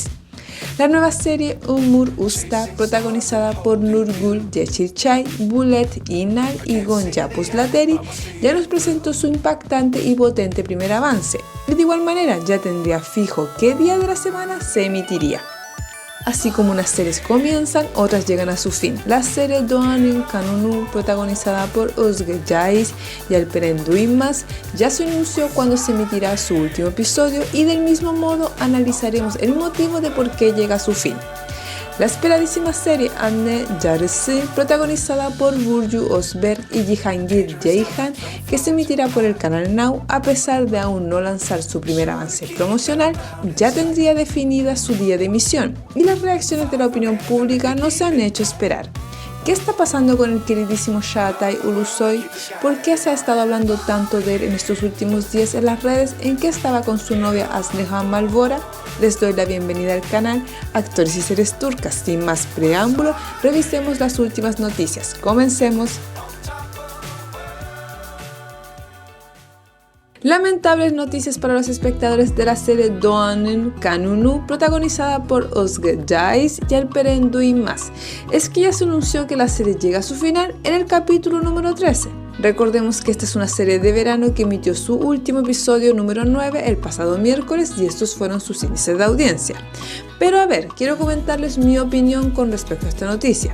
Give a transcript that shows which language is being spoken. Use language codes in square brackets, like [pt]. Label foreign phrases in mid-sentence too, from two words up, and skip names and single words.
[es] La nueva serie Umur Usta, protagonizada por Nurgül Yeşilçay, Bulet İnal y Gonca Puslateri, ya nos presentó su impactante y potente primer avance. Y de igual manera ya tendría fijo qué día de la semana se emitiría. Así como unas series comienzan, otras llegan a su fin. La serie Doğan'ın Kanunu, protagonizada por Özge Yağız y Alperen Duymaz, ya se anunció cuando se emitirá su último episodio y del mismo modo analizaremos el motivo de por qué llega a su fin. La esperadísima serie Anne Yarısı, protagonizada por Burcu Özberk y Cihangir Ceyhan, que se emitirá por el canal Now, a pesar de aún no lanzar su primer avance promocional, ya tendría definida su día de emisión y las reacciones de la opinión pública no se han hecho esperar. ¿Qué está pasando con el queridísimo Çağatay Ulusoy? ¿Por qué se ha estado hablando tanto de él en estos últimos días en las redes? ¿En qué estaba con su novia Aslihan Malbora? Les doy la bienvenida al canal Actores y Series Turcas. Sin más preámbulo, revisemos las últimas noticias. Comencemos. Lamentables noticias para los espectadores de la serie Doğan'ın Kanunu, protagonizada por Özge Yağız y Alperen Duymaz. Es que ya se anunció que la serie llega a su final en el capítulo número 13. Recordemos que esta es una serie de verano que emitió su último episodio número 9 el pasado miércoles y estos fueron sus índices de audiencia. Pero a ver, quiero comentarles mi opinión con respecto a esta noticia.